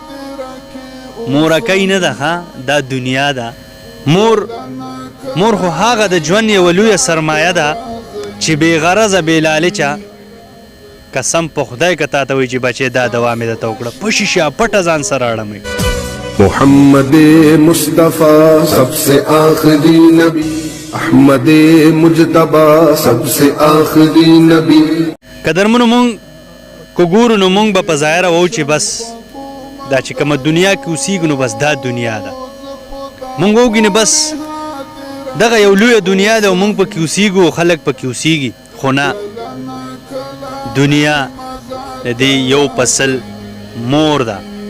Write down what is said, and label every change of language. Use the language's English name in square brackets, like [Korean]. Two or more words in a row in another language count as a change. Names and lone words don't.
[Pashto] مورکۍ نه ده ښه، دا دنیا ده. مور خو هغه د ژوند یوه لویه سرمایه ده چې بې غرضه بې لالچه قسم په خدای که تا ته وایي چې بچې دا دوا مې درته وکړه په شیشه پټه ځان سره اړمئ. [Urdu] محمد مصطفیٰ سب سے آخری نبی، احمد مجتبی سب سے آخری نبی. [Pashto] قدرمنو مونږ که ګورو نو مونږ به په ظاهره وو چې بس دا چې کومه دنیا کې اوسېږو نو بس دا دنیا ده. مونږ وګینې بس دغه یو لویه دنیا ده او مونږ پکې اوسېږو او خلک پکې اوسېږي. خو نه، دنیا د دې یو فصل مور ده.